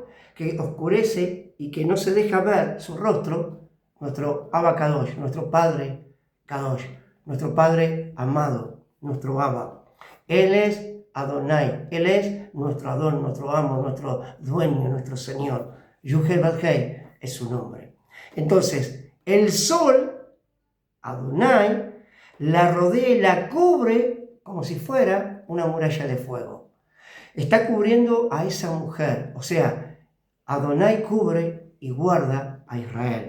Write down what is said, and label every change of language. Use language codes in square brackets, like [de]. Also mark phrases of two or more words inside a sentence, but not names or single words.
[es] Que oscurece y que no se deja ver su rostro, nuestro Abacados, nuestro Padre Kadosh, nuestro Padre amado, nuestro Abba. Él es Adonai, Él es nuestro Adón, nuestro amo, nuestro dueño, nuestro Señor. Yud-Heh-Vav-Heh es su nombre. Entonces, el sol, Adonai, la rodea y la cubre como si fuera una muralla de fuego. Está cubriendo a esa mujer, o sea, Adonai cubre y guarda a Israel.